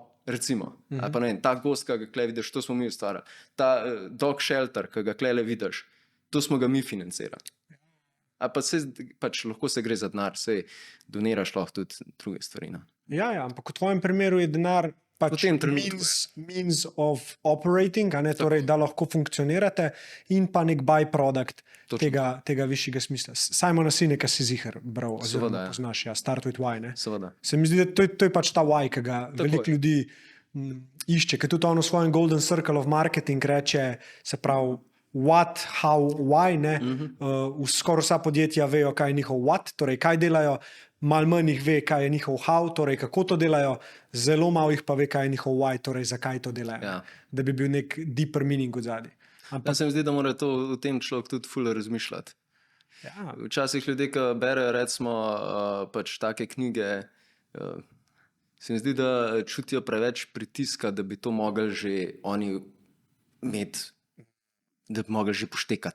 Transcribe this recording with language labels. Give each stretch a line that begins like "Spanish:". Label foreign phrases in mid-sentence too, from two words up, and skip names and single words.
Slovenian: Recimo, ali pa ne vem, ta gost, ki ga tukaj vidiš, to smo mi ustvarjali. Ta
English: dog shelter,
Slovenian: ki ga tukaj vidiš, to smo ga mi financirali. Ali pa pač lahko se gre za denar, sej doniraš lahko tudi druge stvari. No? Ja, ampak v tvojem primeru je denar pač
English: means of operating,
Slovenian: a ne, torej, da lahko funkcionirate in pa nek byproduct tega višjega smisla. Simona Sineka si ziher bral, oziroma poznaš, Start with Why. Ne? Seveda. Se mi zdi, da to je pač ta why, ki ga veliko ljudi išče, ker tudi on v svojem
English: Golden Circle of Marketing
Slovenian: reče, se pravi,
English: what, how, why,
Slovenian: ne? Skoraj vsa podjetja vejo, kaj je njihov what, torej kaj delajo, malo manj jih ve, kaj je njihov how, torej kako to delajo, zelo malo jih pa ve, kaj je njihov why, torej zakaj to delajo. Da bi bil nek
English: deeper meaning
Slovenian: od zadaj. Se mi zdi, da mora to v tem človek tudi ful razmišljati. Včasih ljudje, ki berejo recimo pač take knjige, se mi zdi, da čutijo preveč pritiska, da bi to mogli že oni imeti, da bi mogli že poštekati.